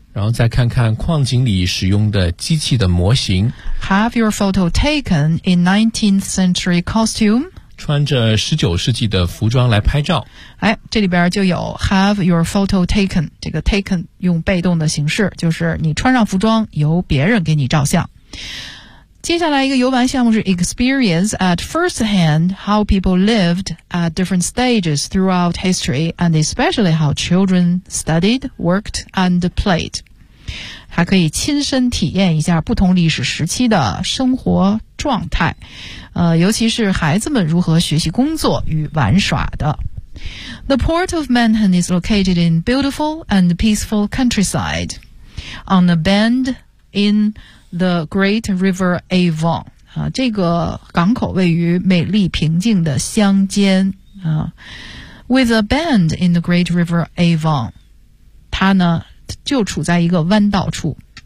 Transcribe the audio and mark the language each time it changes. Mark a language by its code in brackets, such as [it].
[zh] 然后再看看矿井里使用的机器的模型。 [en] Have your photo taken in 19th century costume? [zh] 穿着19世纪的服装来拍照。哎，这里边就有 [en] have your photo taken, [zh] 这个 taken 用被动的形式，就是你穿上服装由别人给你照相。接下来一个游玩项目是 [en] experience at first hand how people lived at different stages throughout history and especially how children studied, worked, and played. [zh] 还可以亲身体验一下不同历史时期的生活状态，尤其是孩子们如何学习工作与玩耍的。 [en] The port of Manham is located in beautiful and peaceful countryside on a bend in... The Great River Avon, [zh] 这个港口位于美丽平静的乡间 [en] With a bend in the Great River Avon, [zh] 它呢就处在一个弯道处。